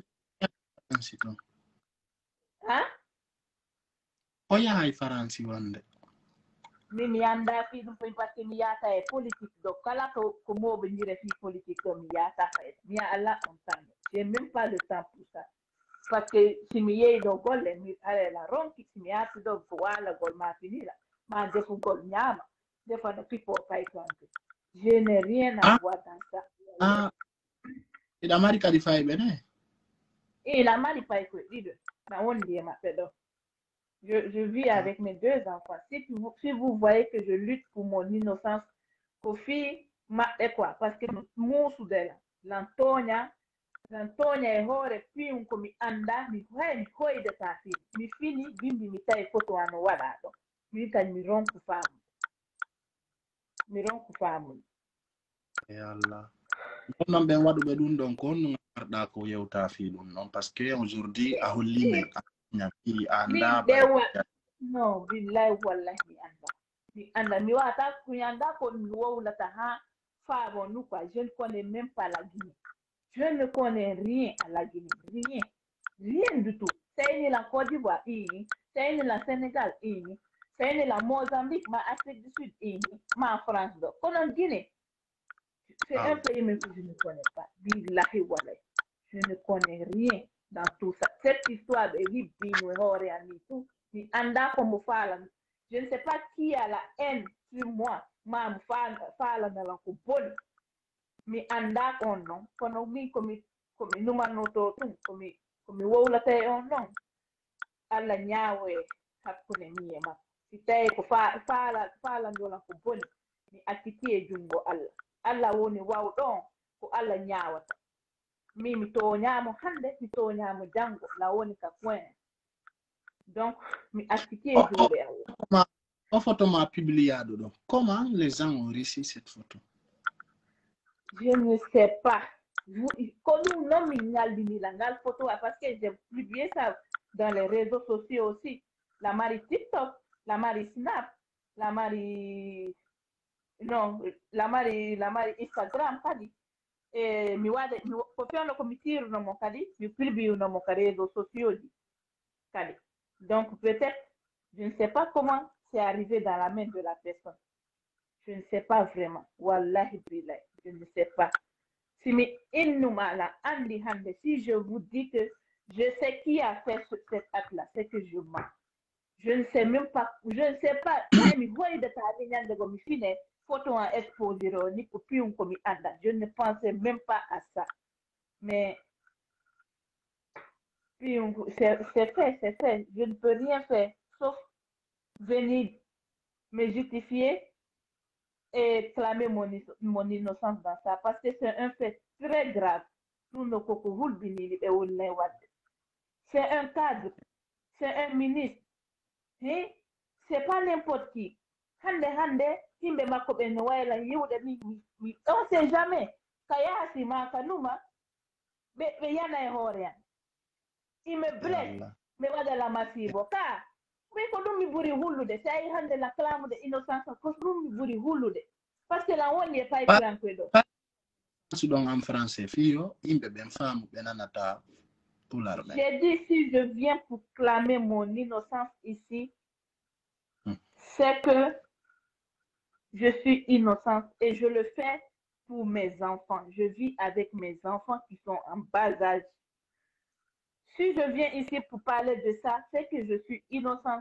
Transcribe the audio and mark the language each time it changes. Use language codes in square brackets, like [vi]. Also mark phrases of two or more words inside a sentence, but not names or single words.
[ff] o yahay faransi wonde mi annda fi ɗum foy [fr] par ce que [ff] mi yata e politique ɗo kala ko moɓodire fi politique ɗo mi yata fayda mi ya Allah on tan [fr] j'ai même pas le temps pour ça par ce que [ff] si mi yehi ɗo golle mi arela ronki si mi yarti ɗo ko walagol ma finira ma defugol ñaama defano pipo paytonke [fr] je n'ai rien à voir dans ça [ff] iɗa mari kadi fayɓe ne ila mari pay koye ɗiɗo na wondi e maɓɓe ɗo [fr] je vis avec mes 2 enfants si vous voyez que je lutte pour mon innocence [ff] ko fi maɓɓe [fr] quoi parce que [ff] muusudela lantoña e hoore fiyum ko mi annda mi hoydata fi mi fini bimbi mi tawi photo ano waɗa ɗo min kadi mi ronku faamude e Allah non ɓen waɗuɓe ɗum ɗon ko honno garɗa ko yewta fi ɗum noon [fr] par ce que aujourd'hui [ff] a holli men ñamiri a anda non billahi wallahi mi anda mi wata mi anda ko mi wowlata ha faabo [fr] nous quoi je ne connais même pas la Guinée je ne connais rien à la Guinée rien du tout sayni la Côte d'Ivoire sayni la Sénégal sayni la Mozambique ma Afrique du Sud ma France ɗo kono Guinée c'est un pays même que je ne connais pas [ar] billahi wallahi [fr] je ne connais rien dans tout ça cette histoire de [ff] hibbino e hoore an ni [fr] tout [ff] mi anda ko mo faalan [fr] je ne sais pas qui a la haine sur moi [ff] ma mo faalanalan ko boni mi anda on noon kono min komi numannoto ɗum komi wowlata e on noon Allah ñaawo e hakkunde mi e makko si tawi ko faalandolan ko boni mi acciti e junngo Allah woni wawɗo ko Allah ñaawata min mi toñamo hannde mi toñamo janngo la woni ka point donc mi acciti e juuɗe Allah o photo ma publiado ɗo [fr] comment les gens ont réussi cette photo je ne sais pas [ff] ko ɗum noon min ñaldinila ngal photo [fr] parce que j'ai publié ça dans les réseaux sociaux aussi [ff] la mari TikTok la mari Snap la mari Instagram kadi e mi waɗa ko fewno ko mi tirnomo kadi mi publinomo ka réseaux sociaux ji kadi [fr] donc peut-être je ne sais pas comment c'est arrivé dans la main de la personne je ne sais pas vraiment [ar] wallahi billahi [fr] je ne sais pas [ff] si mi innumala andi hande [fr] si je vous dis que je sais qui a fait cet acte-là c'est que je mens je ne sais même pas [ff] mi hoydata ni ñande go mi fine photo en exposé ni ko pium ko mi anda [fr] je ne pensais même pas à ça mais pium c'est fait je ne peux rien faire sauf venir me justifier et clamer mon innocence dans ça parce que c'est un fait très grave c'est un cadre c'est un ministre c'est pas n'importe qui [ff] hande himɓe makko ɓe no wayla yiwɗe mi [fr] on sait jamais [ff] ka yaasi ma ka numa ɓe yana e hoore an ime blesse ɓe waɗala masibo ka ɓe ko ɗum mi ɓuri hullude si ayi hande la clamude innocence ko ɗum mi ɓuri hullude [fr] par ce que [ff] la woni e paytirankoe ɗo suɗon [fr] en français [ff] fiyo yimɓe ɓen faamu ɓe nanata pular ɓen [fr] j'ai dit si je viens pour clamer mon innocence ici c'est que je suis innocente et je le fais pour mes enfants. Je vis avec mes enfants qui sont en bas âge. Si je viens ici pour parler de ça, c'est que je suis innocente.